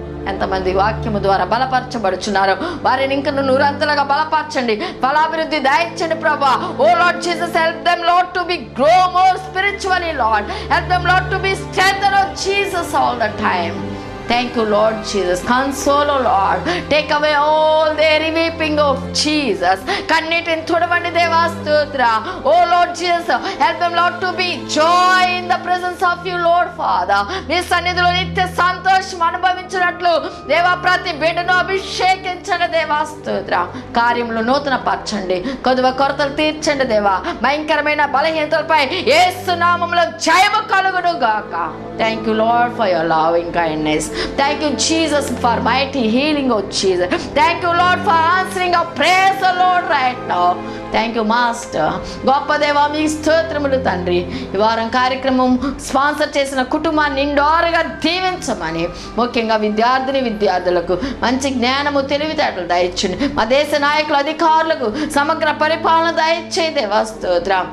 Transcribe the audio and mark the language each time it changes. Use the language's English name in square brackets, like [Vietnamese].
[Telugu] ఎంతమంది వాక్యము ద్వారా బలపరచబడుచున్నారు వారిని ఇంకా నూరంతలుగా బలపరచండి, బలాభివృద్ధి దయచండి ప్రభా. [English] Oh Lord Jesus, help them Lord to be grow more spiritually Lord. Help them Lord to be strengthened of Jesus all the time. Thank you, Lord Jesus. Console, oh Lord. Take away all their weeping of Jesus. [Telugu] Kannitini tudavandi deva stotra. [English] Oh Lord Jesus, help them, Lord, to be joy in the presence of you, Lord Father. [Telugu] మీ సన్నిధిలో నిత్య సంతోషం అనుభవించినట్లు దేవా ప్రతి బిడ్డను అభిషేకించండి దేవా. స్తోత్ర. కార్యములు నూతన పరచండి, కొద్దిగా కొరతలు తీర్చండి దేవా. భయంకరమైన బలహీనతలపై యేసు నామములో జయము కలుగును గాక. [English] Thank you, Lord, for your loving kindness. Thank you, Jesus, for mighty healing, oh Jesus. Thank you, Lord, for answering our prayers, oh Lord, right now. Thank you, Master. [Telugu] గొప్ప దేవా, మీ స్తోత్రములు తండ్రి. ఈ వారం కార్యక్రమం స్పాన్సర్ చేసిన కుటుంబాన్ని నిండారుగా దీవించమని, ముఖ్యంగా విద్యార్థులకు మంచి జ్ఞానము, తెలివితేటలు దయచండి. మా దేశ నాయకులు, అధికారులకు సమగ్ర పరిపాలన దయచేయి దేవా. స్తోత్రం.